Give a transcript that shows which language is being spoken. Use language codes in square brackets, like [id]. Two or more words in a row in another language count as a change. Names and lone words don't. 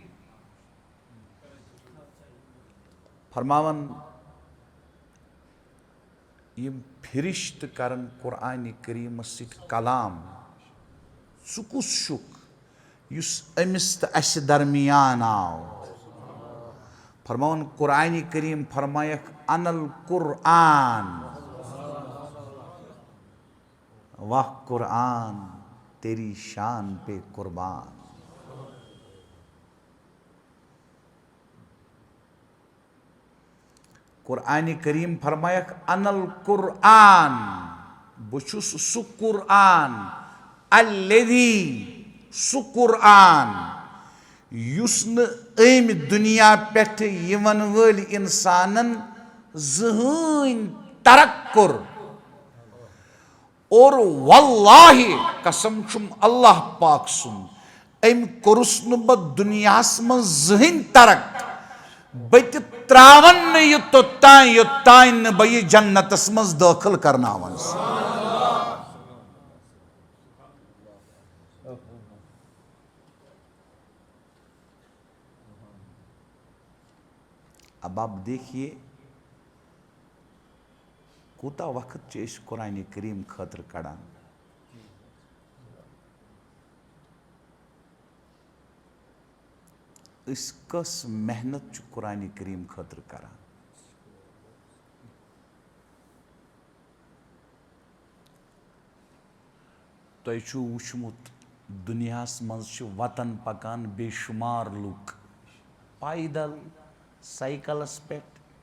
[ks] फरमावन यम फिरिश्त करन कुरआन करीम सित कलाम सुकुस शुक युस अमिस तो अस दरमियान आव फरमावन कुरआन करीम फरमायक [ar] أنا القرآن [ur] واہ قرآن تیری شان پہ قربان قرآن [ks] करीम फरमायक [ar] أنا القرآن [ks] बुछुस सु कुरआन الذي سُہ قرآن یُس نہٕ أمۍ دُنیا پٮ۪ٹھٕ یِوَن وٲلۍ اِنسانن زٕہٕنۍ ترک کوٚر اور واللہ قسم چھُم اللہ پاک سُنٛد أمۍ کوٚرُس نہٕ بہٕ دُنیاہس منٛز زٕہٕنۍ ترک بہٕ تہِ تراون نہٕ یہِ توٚتام یوٚتام نہٕ بہٕ یہِ جنتس منٛز دٲخل کرناون [ur] اب آپ دیکھیے [ks] کوٗتاہ وقت چھِ أسۍ قرآنِ کریٖم خٲطرٕ کڑان أسۍ کۄس محنت چھِ قرآنِ کریٖم خٲطرٕ کران تۄہہِ چھُو وٕچھمُت دُنیاہس منٛز چھِ وطن پکان بے شُمار لُکھ پایدل سایکلس پٮ۪ٹھ